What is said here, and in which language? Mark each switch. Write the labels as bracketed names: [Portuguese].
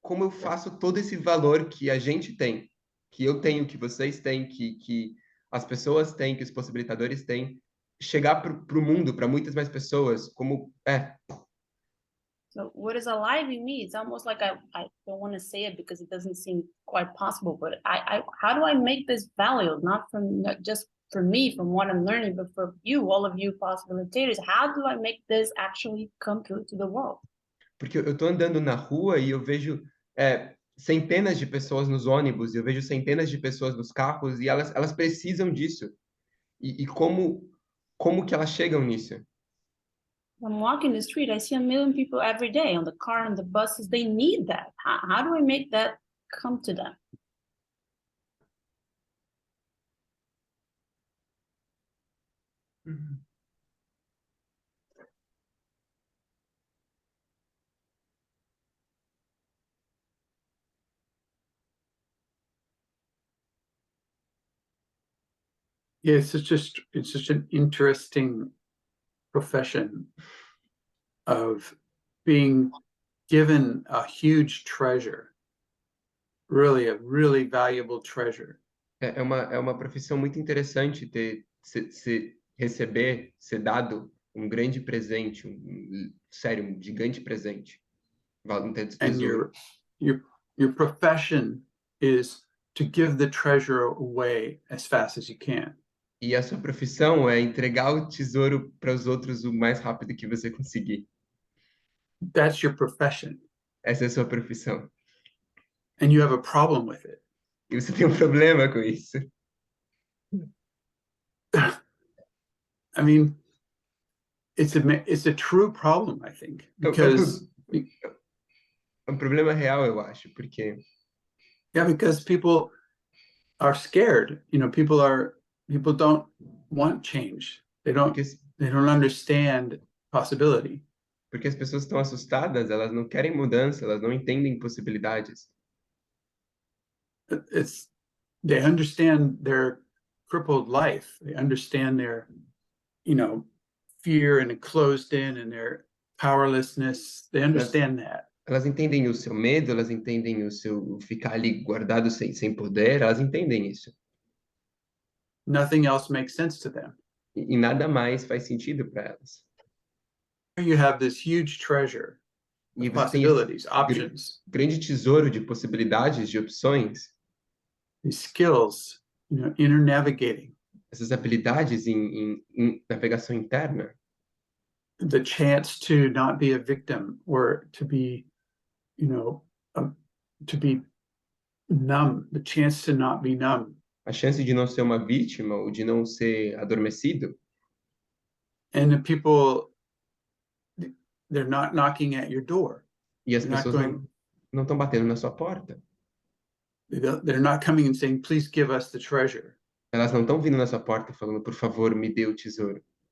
[Portuguese] faço todo esse valor que a gente tem, que eu tenho, que vocês têm, que as pessoas têm, que os possibilitadores têm, chegar para o mundo, para muitas mais pessoas, como [English] So what is alive in me? It's almost like I don't want to say it because it doesn't seem quite possible, but how do I make this valued? Not just for me, from what I'm learning, but for you, all of you possibilitators. How do I make this actually come true to the world? [Portuguese] porque eu estou andando na rua e eu vejo centenas de pessoas nos ônibus, eu vejo centenas de pessoas nos carros e elas precisam disso. E como que elas chegam nisso? [English] I'm walking the street, I see a million people every day on the car and the buses. They need that. How do I make that come to them? Yeah, it's such an interesting profession of being given a huge treasure, really a really valuable treasure. [Portuguese] É uma profissão muito interessante receber, ser dado um grande presente, sério, um gigante presente. Um tesouro. [English] your profession is to give the treasure away as fast as you can. [Portuguese] E a sua profissão é entregar o tesouro para os outros o mais rápido que você conseguir. [English] That's your profession. [Portuguese] Essa é a sua profissão. [English] And you have a problem with it. [Portuguese] E você tem um problema com isso. [English] I mean, it's a true problem, I think, because [Portuguese] É um problema real, eu acho, porque [English] because people are scared. People don't want change. They don't understand possibility. [Portuguese] Porque as pessoas estão assustadas, elas não querem mudança, elas não entendem possibilidades. [English] They understand their crippled life. They understand their, fear and closed in and their powerlessness. They understand that. [Portuguese] Elas entendem o seu medo, elas entendem o seu ficar ali guardado sem poder, elas entendem isso. [English] Nothing else makes sense to them. [Portuguese] E nada mais faz sentido para elas. [English] You have this huge treasure [Portuguese] E [English] of [Portuguese] você tem [English] possibilities, [Portuguese] esse [English] options, [Portuguese] grande tesouro de possibilidades, de opções, [English] these skills, inner navigating, [Portuguese] essas habilidades em navegação interna, [English] the chance to not be a victim or to be, to be numb, the chance to not be numb. [Portuguese] a chance de não ser uma vítima ou de não ser adormecido. [English] And the people, they're not knocking at your door. [Portuguese] E as [English] They're not [Portuguese] pessoas não estão batendo na sua porta. [English] They're not coming and saying, please give us the treasure. [Portuguese] Elas não estão vindo na sua porta falando, por favor, me dê o tesouro.